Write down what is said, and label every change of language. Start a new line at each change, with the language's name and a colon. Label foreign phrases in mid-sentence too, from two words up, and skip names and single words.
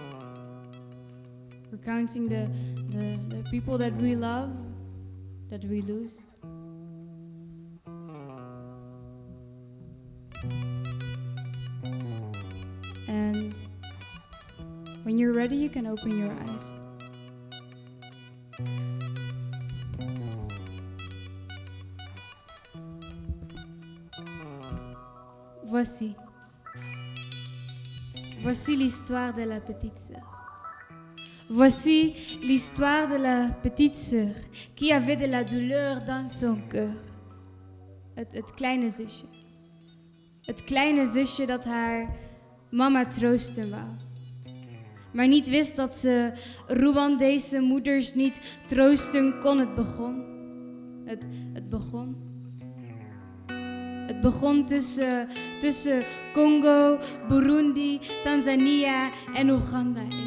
English: We're counting the people that we love, that we lose. And when you're ready, you can open your eyes.
French: Voici l'histoire de la petite sœur. Voici l'histoire de la petite sœur qui avait de la douleur dans son cœur.
Dutch: Het kleine zusje. Het kleine zusje dat haar mama troosten wou. Maar niet wist dat ze Rwandese moeders niet troosten kon. Het begon. Het begon. Het begon tussen Congo, Burundi, Tanzania en Oeganda in.